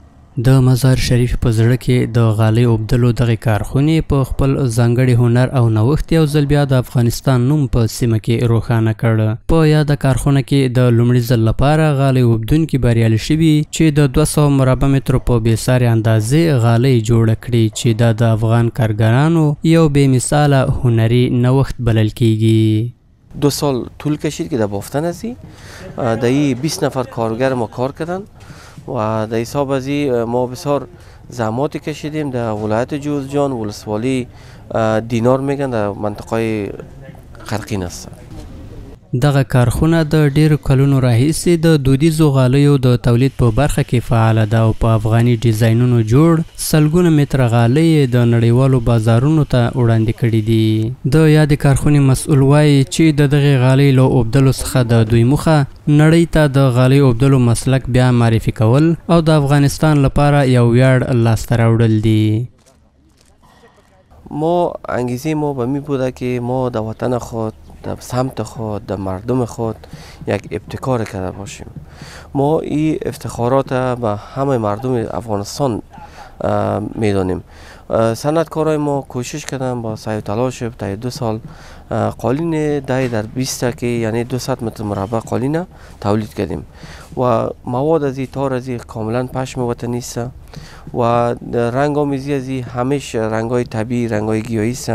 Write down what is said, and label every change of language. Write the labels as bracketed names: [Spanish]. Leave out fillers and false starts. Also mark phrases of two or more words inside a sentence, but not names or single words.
[Pashto] د مزار شریف په زړه کې د غالۍ اوبدلو دغه کارخونې په خپل ځانګړي هنر او نوښت یو ځل بیا د افغانستان نوم په سیمه کې روښانه کړ. په یاده کارخونه کې د لومړي ځل لپاره غالۍ اوبدونکي بریالي شوي چې د 200 مربع مترو په بېسارې اندازې غالۍ جوړه کړي چې دا د افغان کارګرانو یو بې مثاله هنري نوښت بلل کیږي. [Persian] 2 سال طول کشید که در بافتن هستی در 20 نفر کارگر ما کار کردن و در حساب ازی ما بسیار زحمات کشیدیم. در ولایت جوزجان ولسوالی دینار میگن در منطقه قرقین است. [Pashto] دغه کارخونه د ډیرو کلونو راهیسې د دودیزو غالیو د تولید په برخه کې فعاله ده او په افغاني ډیزاینونو جوړ سلګونه متره غالۍ د نړیوالو بازارونو ته وړاندې کړي دي. د یادې کارخونې مسؤل وایي چې د دغې غالۍ له اوبدلو څخه د دوی موخه نړۍ ته د غالۍ اوبدلو مسلک بیا معرفي کول او د افغانستان لپاره یو ویاړ لاسته راوړل دي. [Persian] ما انگیزه ما به می بوده که ما در وطن خود، در سمت خود، در مردم خود یک ابتکار کرده باشیم. ما این افتخارات به همه مردم افغانستان میدانیم. صنعتکارای ما کوشش کردن با سعی و تلاش تا 2 سال قالین 10x20 که یعنی 200 متر مربع قالین تولید کردیم و مواد از تار از کاملا پشم وطنی است و رنگ آمیزی از همیشه رنگای طبیعی، رنگای گیاهی است.